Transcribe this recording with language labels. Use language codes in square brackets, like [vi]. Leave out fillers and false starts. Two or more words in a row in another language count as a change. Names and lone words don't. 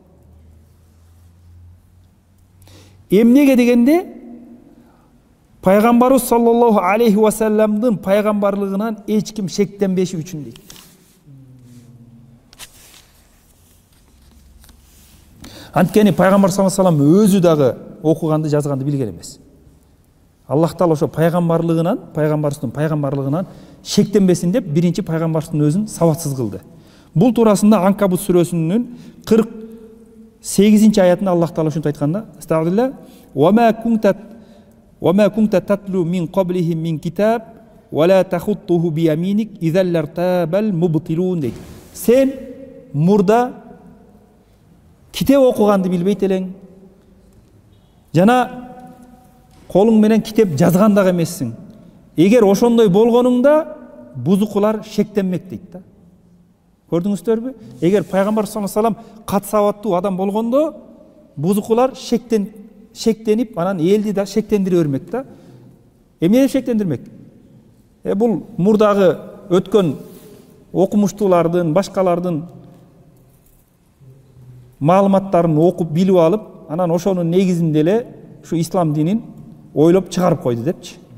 [ky] Эмнеге дегенде пайгамбарыбыз [ar] صلى الله عليه وسلم [ky] пайгамбарлыгынан эч ким шектенбеши үчүн дейт. Анткени пайгамбар [ar] صلى الله عليه وسلم [ky] өзү дагы окуганды, жазганды билген эмес. Аллах Таала ошо пайгамбарлыгынан, пайгамбарыбыздын пайгамбарлыгынан шектенбесин деп биринчи пайгамбарыбыздын өзүн сабатсыз кылды. Бул туурасында Анкабут сүрөсүнүн 48-ci аятында Аллах Таала ушинтип айтканда: [ar] "Estağfirullah. و ما كنت تتلو من قبله من كتاب و لا تخطه ب يمينك إذا لارتاب المبطلون" дейт. [ky] Сен мурда китеп окуганды билбейт элең. Жана колуң менен китеп жазган дагы эмессиң. Эгер ошондой болгонуңда бузукулар шектенмек дейт да. Көрдүңүздөрбү? Эгер пайгамбар [ar] صلى الله عليه وسلم [ky] кат сабаттуу адам болгондо бузукулар шектенип, анан элди да шектендире бермек да. Эмне шектендирмек? Бул мурдагы өткөн окумуштуулардын, башкалардын маалыматтарын окуп билип алып, анан ошонун негизинде эле ушу ислам динин ойлоп чыгарып койду депчи.